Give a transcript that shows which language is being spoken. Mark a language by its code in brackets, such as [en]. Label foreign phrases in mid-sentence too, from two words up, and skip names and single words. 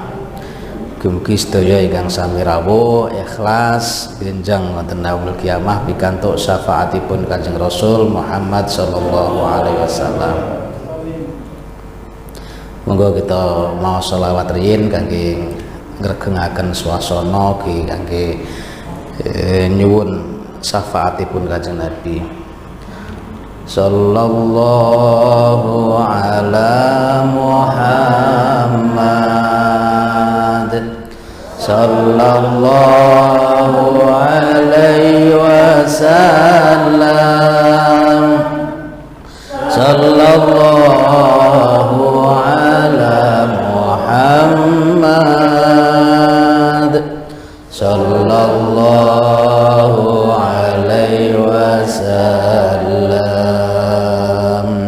[jv] Mugi sedaya ingkang sami rawuh ikhlas benjang wonten [ar] يوم القيامة [jv] pikantuk syafaatipun Kanjeng Rasul Muhammad [ar] صلى الله عليه وسلم. [jv] Monggo kita mau sholawat riyin kangge ngregengaken swasana kangge nyuwun syafaatipun Kanjeng Nabi [ar] صلى الله على محمد صلى الله عليه وسلم صلى الله على محمد صلى الله عليه وسلم.